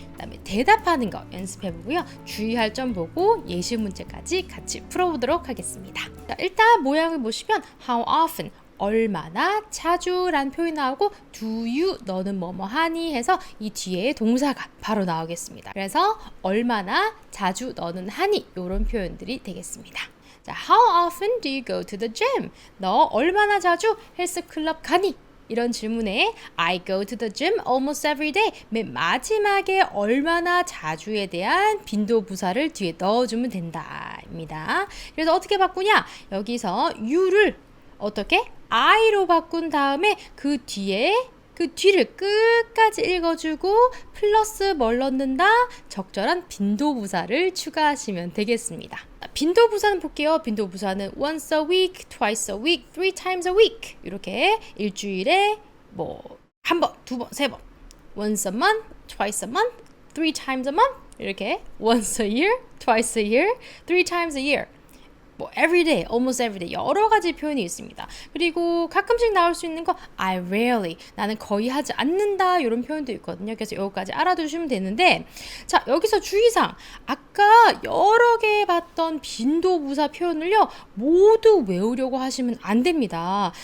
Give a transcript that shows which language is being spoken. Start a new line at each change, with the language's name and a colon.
Korean: 그 다음에 대답하는 거 연습해보고요. 주의할 점 보고 예시 문제까지 같이 풀어보도록 하겠습니다. 자, 일단 모양을 보시면
English: How often
Korean: 얼마나 자주란 표현이 나오고
English: do you
Korean: 너는 뭐뭐 하니 해서 이 뒤에 동사가 바로 나오겠습니다. 그래서 얼마나 자주 너는 하니 이런 표현들이 되겠습니다.
English: 자, How often do you go to the gym?
Korean: 너 얼마나 자주 헬스클럽 가니? 이런 질문에
English: I go to the gym almost every day.
Korean: 맨 마지막에 얼마나 자주에 대한 빈도부사를 뒤에 넣어주면 된다 입니다. 그래서 어떻게 바꾸냐? 여기서 you를 어떻게? I로 바꾼 다음에 그 뒤를 끝까지 읽어주고 플러스 뭘 넣는다? 적절한 빈도부사를 추가하시면 되겠습니다. 빈도부사는 볼게요. 빈도부사는
English: once a week, twice a week, three times a week
Korean: 이렇게 일주일에 한 번, 두 번, 세 번
English: once a month, twice a month, three times a month
Korean: 이렇게
English: once a year, twice a year, three times a year every day, almost every day
Korean: 여러 가지 표현이 있습니다. 그리고 가끔씩 나올 수 있는 거
English: I rarely
Korean: 나는 거의 하지 않는다 이런 표현도 있거든요. 그래서 여기까지 알아두시면 되는데 자 여기서 주의사항 아까 여러 개 봤던 빈도부사 표현을요 모두 외우려고 하시면 안 됩니다.